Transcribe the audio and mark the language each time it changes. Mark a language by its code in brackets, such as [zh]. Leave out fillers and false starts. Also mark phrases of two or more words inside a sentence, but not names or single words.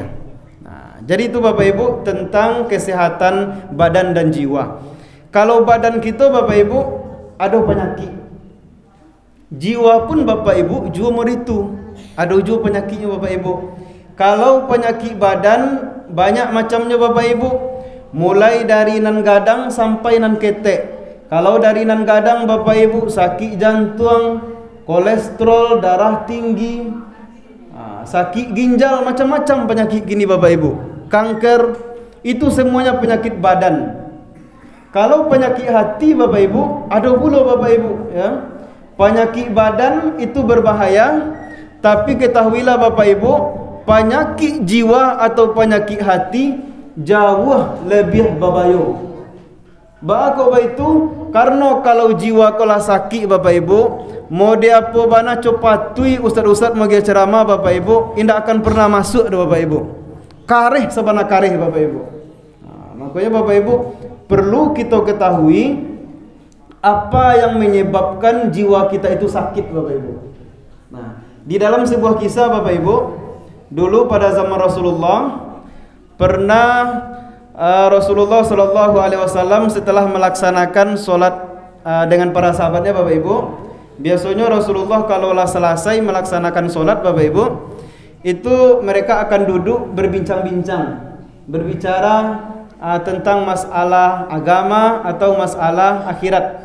[id] Nah, jadi itu Bapak Ibu tentang kesehatan badan dan jiwa. Kalau badan kita Bapak Ibu ada penyakit, Jiwa pun Bapak Ibu juga meritu. Ada juga penyakitnya Bapak Ibu. Kalau penyakit badan banyak macamnya Bapak Ibu. [min] Mulai dari nan gadang sampai nan ketek. [id] Kalau dari [min] nan gadang [id] Bapak Ibu, sakit jantung, kolesterol, darah tinggi, sakit ginjal, macam-macam penyakit gini Bapak Ibu. Kanker, itu semuanya penyakit badan. Kalau penyakit hati Bapak Ibu, ada pula Bapak Ibu, ya. Penyakit badan itu berbahaya, tapi ketahuilah Bapak Ibu, penyakit jiwa atau penyakit hati jauh lebih berbahaya. Bahawa itu karena kalau jiwa kala sakit Bapak Ibu, mau dia apa bana copatui ustaz-ustaz magi ceramah Bapak Ibu, indak akan pernah masuk dah Bapak Ibu. [min] Kareh sabana kareh Bapak Ibu. [id] Makanya Bapak Ibu perlu kita ketahui apa yang menyebabkan jiwa kita itu sakit Bapak Ibu. Nah, di dalam sebuah kisah Bapak Ibu, dulu pada zaman Rasulullah pernah Rasulullah sallallahu alaihi wasallam setelah melaksanakan solat dengan para sahabatnya Bapak Ibu, biasanya Rasulullah kalau selesai melaksanakan solat Bapak Ibu, itu mereka akan duduk berbincang-bincang, berbicara tentang masalah agama atau masalah akhirat.